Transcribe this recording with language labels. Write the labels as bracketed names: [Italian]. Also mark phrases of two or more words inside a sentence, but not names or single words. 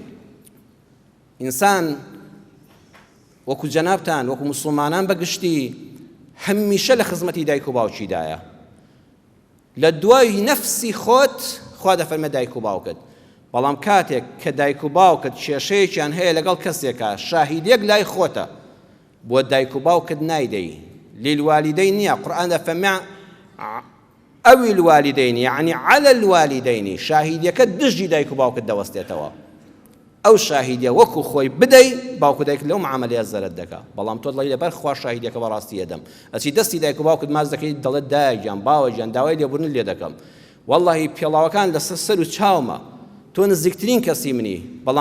[Central Kurdish] ئینسان وەکو جەنابتان وەکو موسڵمانان بەگشتی هەمیشە لە خزمەتی دایک و باوکیدایە لە دوای نەفسی خۆت خوا دەفەرمێ دایک و باوکت بەڵام کاتێک کە دایک و باوکت کێشەیەکیان هەیە لەگەڵ کەسێکە شاهیدێک لای خۆتە بۆ دایک و باوکت نایدەی للوالدين نییە قورئان دەفەرمێ ئەوی [Arabic] الوالدين يعني على الوالدين [Central Kurdish] شاهیدەکە دژی دایک و باوکت دەوەستێتەوە ئەو شاهیدە وەکو خۆی بدەی باوکو دایک لەو معاملەیە زەرت دەکا بەڵام تۆ دڵی لەبەر خوا شاهیدەکە بەڕاستی ئەدەم ئەچی دەستی دایک و باوکت ماز دەکەی دەڵێت دایکیان باوەجیان داوای لێبوردن لێ دەکەم وەڵڵاهی پێڵاوەکان لەسەر سەر و چاومە تۆ نزیکترین کەسی منی بەڵام